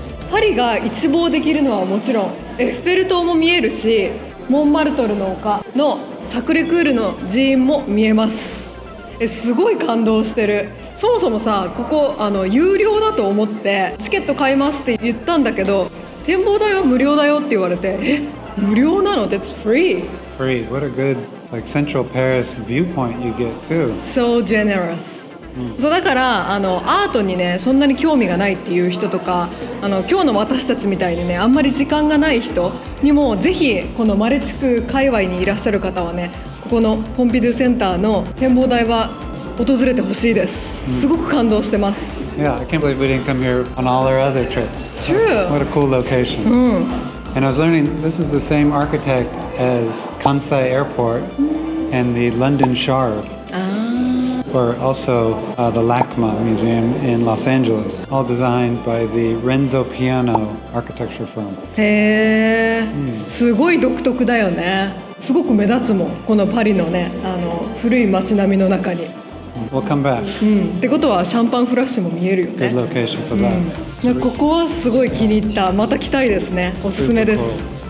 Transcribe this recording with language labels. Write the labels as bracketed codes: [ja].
[ja] パリが一望できるのはもちろん、エッフェル塔も見えるし、モンマルトルの丘のサクレクールの寺院も見えます。すごい感動してる。そもそもさ、ここ有料だと思ってチケット買いますって言ったんだけど、展望台は無料だよって言われて、無料なの？ [en] That's free. Free. What a good like Central Paris viewpoint you get too. So generous. [ja] そうだからアートにねそんなに興味がないっていう人とか今日の私たちみたいにねあんまり時間がない人にもぜひこのマレ地区界隈にいらっしゃる方はねここのポンピドゥセンターの展望台は訪れてほしいです。すごく感動してます。 [en] Yeah, I can't believe we didn't come here on all our other trips. True. What a cool location. And I was learning this is the same architect as Kansai Airport and the London Shard. Or also the LACMA Museum in Los Angeles, all designed by the Renzo Piano architecture firm. [ja] へー、すごい独特だよね。すごく目立つもんこのパリのね古い街並みの中に。 [en] We'll come back. [ja] ってことはシャンパンフラッシュも見えるよね。 [en] Good location for that. [ja] ここはすごい気に入った。また来たいですね。おすすめです。